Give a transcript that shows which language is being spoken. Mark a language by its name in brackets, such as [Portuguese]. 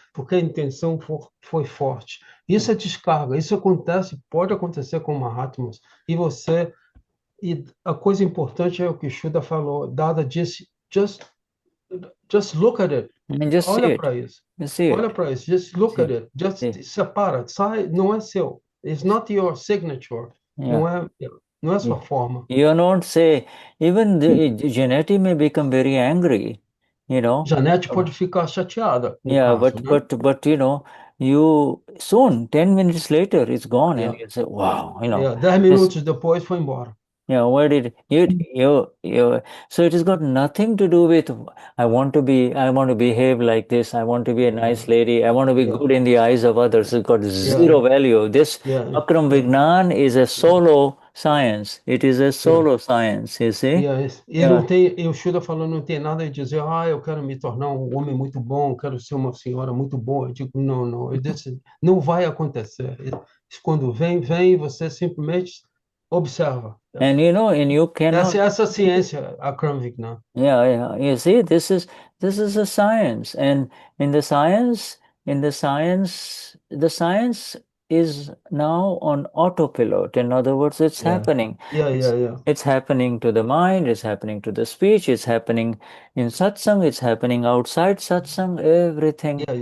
[Portuguese] Porque a intenção foi forte. Isso é descarga, isso acontece, pode acontecer com Mahatmas. E a coisa importante é o que Shuddha falou, Dada disse, [English] just look at it. [Portuguese] Olha para isso. Olha para isso, [English] just look at it. Just [Portuguese] separa, sai, não é seu. [English] It's not your signature. [Portuguese] Não é sua forma. [English] You don't say, even Janeti may become very angry, [Portuguese] Janete pode ficar chateada. [English] But you soon, 10 minutes later, it's gone, and you say, wow, [Portuguese] 10 minutos depois foi embora. [English] Where did you so it has got nothing to do with I want to behave like this, I want to be a nice lady, I want to be good in the eyes of others. It's got zero value. This Akram Vignan is a solo science. It is a solo science, you see? [Portuguese] E não tem, o Shuddha falando, não tem nada de dizer, eu quero me tornar um homem muito bom, quero ser uma senhora muito boa. Eu digo, não, não vai acontecer. Quando vem, você simplesmente observa. [English] And you cannot. [Portuguese] Essa ciência, Akram Vignan. [English] You see, this is a science, and in the science, the science is now on autopilot. In other words, it's happening. It's happening to the mind, it's happening to the speech, it's happening in satsang, it's happening outside satsang, everything.